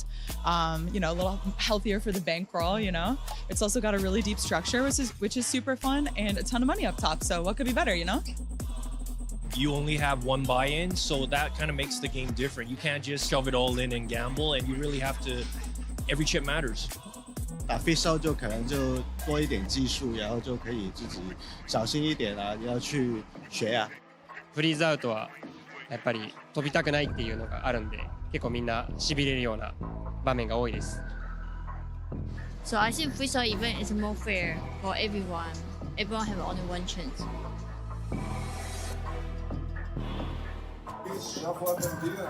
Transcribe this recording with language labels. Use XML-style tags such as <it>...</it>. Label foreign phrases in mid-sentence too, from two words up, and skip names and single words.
<en>You know, a little healthier for the bankroll, you know? It's also got a really deep structure, which is super fun, and a ton of money up top. So what could be better, you know? You only have one buy-in, so that kind of makes the game different. You can't just shove it all in and gamble, and you really have to, every chip matters.</en> <zh>打 freezeout 就可能就多一点技术，然後就可以自己小心一點啊，要去學啊。</zh> <ja>フリーズアウトはやっぱり飛びたくないっていうのがあるんで、結構みんな痺れるような場面が多いです。</ja> <en>So I think freezeout event is more fair for everyone. Everyone have only one chance. Shuffle up and deal.</en>